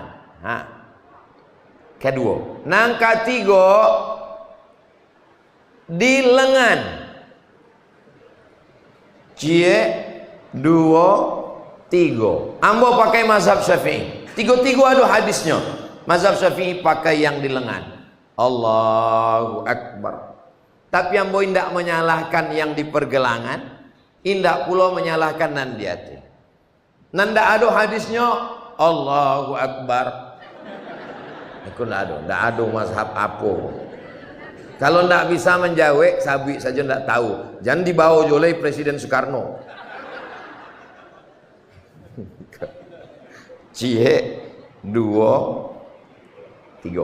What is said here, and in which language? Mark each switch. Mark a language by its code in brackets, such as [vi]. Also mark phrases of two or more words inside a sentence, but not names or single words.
[min] Nah, kedua. Nang ketiga di lengan. Cie, dua, tiga. Ambo pakai mazhab Syafi'i. [id] Tiga-tiga ada hadisnya. Mazhab Syafi'i pakai yang di lengan. [ar] Allahu Akbar. [min] Tapi ambo indak menyalahkan yang di pergelangan, indak pula menyalahkan nan di hati. [id] Nanda ada hadisnya [ar] Allahu Akbar. [id] Aku ndak ada mazhab apa. [min] Kalau ndak bisa menjawab, sabik saja ndak tahu. [id] Jangan dibawa oleh Presiden Soekarno. [min] Cie, dua, tiga.